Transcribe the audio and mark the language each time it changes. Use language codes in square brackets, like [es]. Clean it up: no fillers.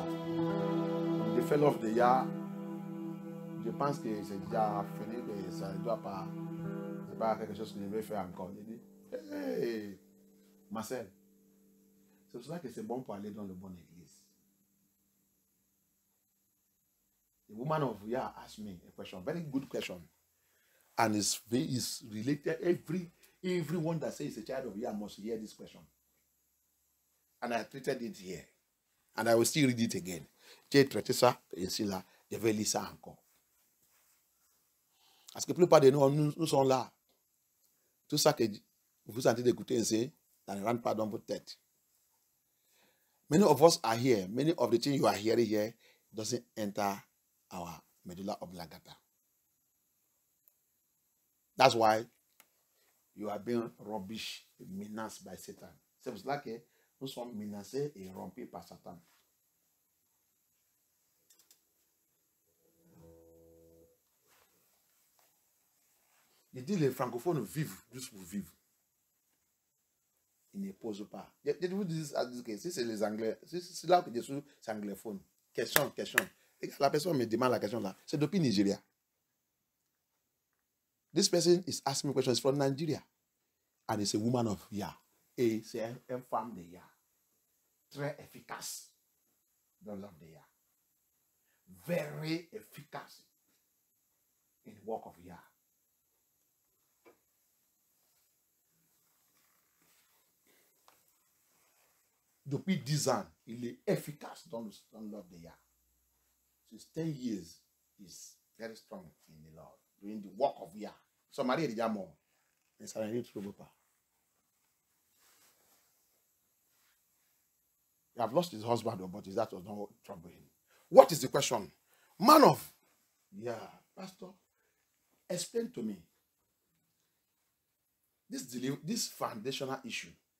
[fr] Donc, j'ai fait l'offre de Ya. Je pense que c'est déjà fini, mais ça ne doit pas. C'est pas quelque chose que je vais faire encore. J'ai dit, hey, Marcel, c'est pour ça que c'est bon pour aller dans le bon église. [en] The woman of Ya asked me a question, very good question. And it's related, everyone that says a child of Ya must hear this question. And I treated it here. And I will still read it again. [fr] J'ai traité ça, et ici là, je vais lire ça encore. Parce que la plupart de nous sommes là. Tout ça que vous sentez d'écouter ici, ça ne rentre pas dans votre tête. [en] Many of us are here. Many of the things you are hearing here doesn't enter our medulla oblongata. That's why you are being rubbish, menaced by Satan. [fr] C'est pour cela que nous sommes menacés et rompus par Satan. Il dit les francophones vivent juste pour vivre. Ils ne posent pas. Je vous dis que si c'est les Anglais, c'est là que je suis anglophone. Question. La personne me demande la question là. C'est depuis Nigeria. [en] This person is asking me questions from Nigeria. And it's a woman of Ya. [fr] Et c'est une femme de Ya. Très efficace dans l'œuvre de Ya. [en] Very efficace in the work of Ya. [fr] Depuis 10 ans, il est efficace dans l'œuvre de Ya. [en] Since 10 years, he's very strong in the Lord, doing the work of Ya. [fr] Son mari est déjà mort, mais ça ne trouve pas. [en] He have lost his husband, but that was not troubling him. What is the question? Man of Ya, Pastor, explain to me this foundational issue.